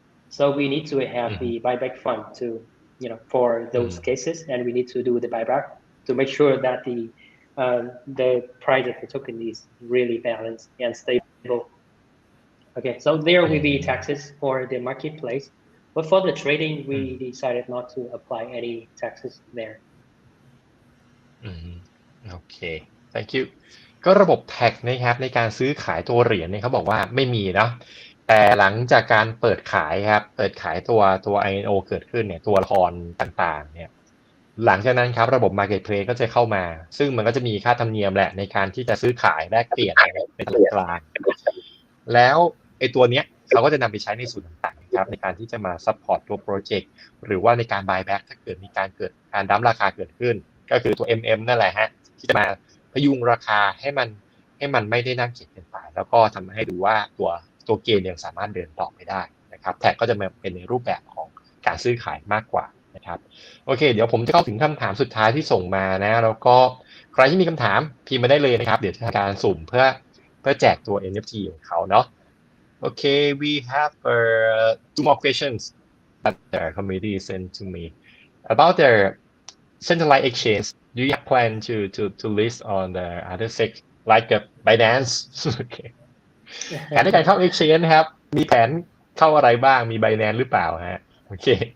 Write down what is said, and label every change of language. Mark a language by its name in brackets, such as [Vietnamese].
[English] So we need to have the buyback fund to, for those cases, and we need to do the buyback to make sure that the price of the token is really balanced and stable. Okay, so there will be taxes for the marketplace, but for the trading, we decided not to apply any taxes there. Okay, thank you. [Thai] ก็ระบบแท็กนะครับในการซื้อขายตัวเหรียญเนี่ยเขาบอกว่าไม่มีเนาะแต่หลังจากการเปิดขายครับเปิดขายตัว INO เกิดขึ้นเนี่ยตัวละครต่างๆเนี่ยหลังจากนั้นครับระบบ Marketplace ก็จะเข้ามาซึ่งมันก็จะมีค่าธรรมเนียมแหละในการที่จะซื้อขายแลกเปลี่ยนในตลาดกลาง แล้วไอ้ตัวเนี้ยเขาก็จะนำไปใช้ในส่วนต่างๆครับในการที่จะมาซัพพอร์ตตัวโปรเจกต์หรือว่าในการ buyback ถ้าเกิดมีการดั้มราคาเกิดขึ้นก็คือตัว MM นั่นแหละฮะที่จะมาพยุงราคาให้มันไม่ได้น่าเกลียดเกินไปแล้วก็ทำให้ดูว่าตัวเกมยังสามารถเดินต่อไปได้นะครับแท็กก็จะมาเป็นในรูปแบบของการซื้อขายมากกว่านะครับโอเคเดี๋ยวผมจะเข้าถึงคำถามสุดท้ายที่ส่งมานะแล้วก็ใครที่มีคำถามพิมพ์มาได้เลยนะครับเดี๋ยวจะทำการสุ่มเพื่อแจกตัว NFT ของเขาเนาะ [English] Okay, we have 2 more questions that the committee sent to me about their centralized exchange. Do you have plan to list on the other sec like Binance? Okay. [Thai] แผนในการเข้า exchange นะครับมีแผนเข้าอะไรบ้างมี Binance หรือเปล่าฮะโอเค